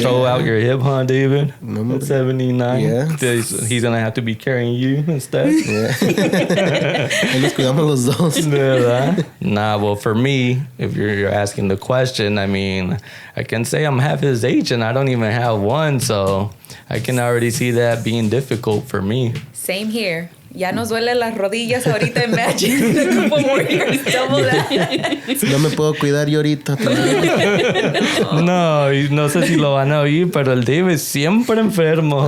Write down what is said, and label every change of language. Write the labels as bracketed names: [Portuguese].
[English] throw out your hip, huh, David? No, At 79. Yeah. He's gonna have to be carrying you instead. Yeah. [Spanish] Ahí nos cuidamos los dos. ¿Verdad? [English] Nah, well, for me, if you're asking the question, I mean, I can say I'm half his age and I don't even have one, so I can already see that being difficult for me. Same here. [Spanish] Ya nos duele las rodillas ahorita. [English] Imagine a couple more years, double that. [Spanish] No me puedo cuidar yo ahorita. No, no sé si lo van a oír, pero el Dave es siempre enfermo.